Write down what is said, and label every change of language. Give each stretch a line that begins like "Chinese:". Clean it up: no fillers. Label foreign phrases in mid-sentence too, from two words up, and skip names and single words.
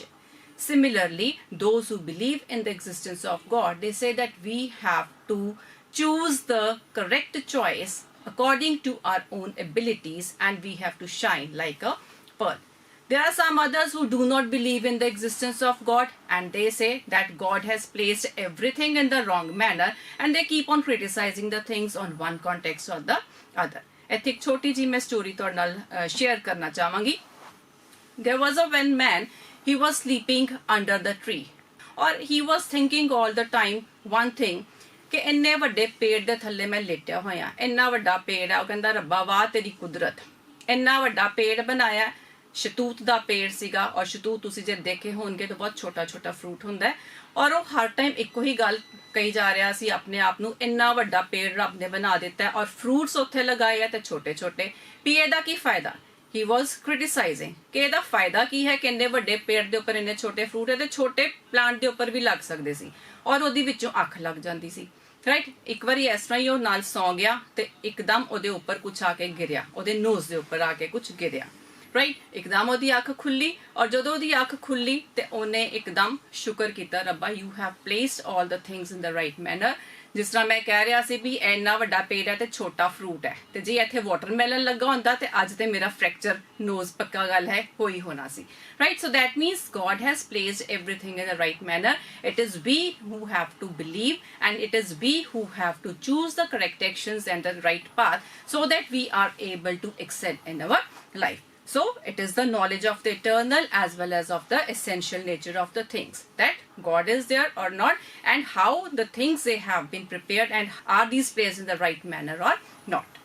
English: Similarly, those who believe in the existence of God, they say that we have to choose the correct choice according to our own abilities and we have to shine like a pearl. There are some others who do not believe in the existence of God and they say that God has placed everything in the wrong manner and they keep on criticizing the things on one context or the other.
Punjabi: ਇੱਥੇ ਇੱਕ ਛੋਟੀ ਜੀ ਮੈਂ story ਤੁਹਾਡੇ ਨਾਲ share ਕਰਨਾ ਚਾਹਾਂਗੀ.
English: There was a one man, he was sleeping under the tree or he was thinking all the time one thing
Punjabi: कि ਇੰਨੇ ਵੱਡੇ ਪੇੜ ਦੇ ਥੱਲੇ ਮੈਂ ਲੇਟਿਆ ਹੋਇਆ, ਇੰਨਾ ਵੱਡਾ ਪੇੜ ਹੈ, ਉਹ ਕਹਿੰਦਾ ਰੱਬਾ ਵਾਹ ਤੇਰੀ ਕੁਦਰਤ, ਇੰਨਾ ਵੱਡਾ ਪੇੜ ਬਣਾਇਆ, ਸ਼ਤੂਤ ਦਾ ਪੇੜ ਸੀਗਾ ਔਰ ਸ਼ਤੂਤ ਤੁਸੀਂ ਜੇ ਦੇਖੇ ਹੋਣਗੇ ਤਾਂ ਬਹੁਤ ਛੋਟਾ ਛੋਟਾ ਫਰੂਟ ਹੁੰਦਾ ਹੈ ਔਰ ਉਹ ਹਰ ਟਾਈਮ ਇੱਕੋ ਹੀ ਗੱਲ ਕਹੀ ਜਾ ਰਿਹਾ ਸੀ ਆਪਣੇ ਆਪ ਨੂੰ, ਇੰਨਾ ਵੱਡਾ ਪੇੜ ਰੱਬ ਨੇ ਬਣਾ ਦਿੱਤਾ ਹੈ ਔਰ ਫਰੂਟਸ ਉੱਥੇ ਲਗਾਏ ਆ ਤੇ ਛੋਟੇ ਛੋਟੇ, ਵੀ ਇਹਦਾ ਕੀ ਫਾਇਦਾ?
English: He was criticizing
Punjabi: ਕਿ ਇਹਦਾ ਫਾਇਦਾ ਕੀ ਹੈ ਕਿ ਇੰਨੇ ਵੱਡੇ ਪੇੜ ਦੇ ਉੱਪਰ ਇੰਨੇ ਛੋਟੇ ਫਰੂਟ ਹੈ ਤੇ ਛੋਟੇ ਪਲਾਂਟ ਦੇ ਉੱਪਰ ਵੀ ਲੱਗ ਸਕਦੇ ਸੀ ਔਰ ਉਹਦੀ ਵਿੱਚੋਂ ਅੱਖ ਲੱਗ ਜਾਂਦੀ ਸੀ, ਰਾਈਟ? ਇੱਕ ਵਾਰੀ ਇਸ ਤਰ੍ਹਾਂ ਹੀ ਉਹ ਨਾਲ ਸੌਂ ਗਿਆ ਤੇ ਇੱਕਦਮ ਉਹਦੇ ਉੱਪਰ ਕੁਛ ਆ ਕੇ ਗਿਰਿਆ, ਉਹਦੇ ਨੋਜ਼ ਦੇ ਉੱਪਰ ਆ ਕੇ ਕੁਛ ਗਿਰਿਆ, ਰਾਈਟ? ਇੱਕਦਮ ਉਹਦੀ ਅੱਖ ਖੁੱਲੀ ਔਰ ਜਦੋਂ ਉਹਦੀ ਅੱਖ ਖੁੱਲੀ ਤੇ ਉਹਨੇ ਇੱਕਦਮ ਸ਼ੁਕਰ ਕੀਤਾ, ਰੱਬਾ
English: you have placed all the things in the right manner.
Punjabi: ਜਿਸ ਤਰ੍ਹਾਂ ਮੈਂ ਕਹਿ ਰਿਹਾ ਸੀ ਵੀ ਇੰਨਾ ਵੱਡਾ ਪੇੜ ਹੈ ਤੇ ਛੋਟਾ ਫਰੂਟ ਹੈ ਤੇ ਜੇ ਇੱਥੇ ਵਾਟਰਮੈਲਨ ਲੱਗਾ ਹੁੰਦਾ ਤੇ ਅੱਜ ਤੇ ਮੇਰਾ
English: fracture nose
Punjabi: ਪੱਕਾ ਗੱਲ ਹੈ ਹੋਈ ਹੋਣਾ ਸੀ, ਰਾਈਟ?
English: so that means God has placed everything in the right manner. It is we who have to believe and it is we who have to choose the correct actions and the right path so that we are able to excel in our life. So it is the knowledge of the eternal as well as of the essential nature of the things, that God is there or not and how the things they have been prepared and are these placed in the right manner or not.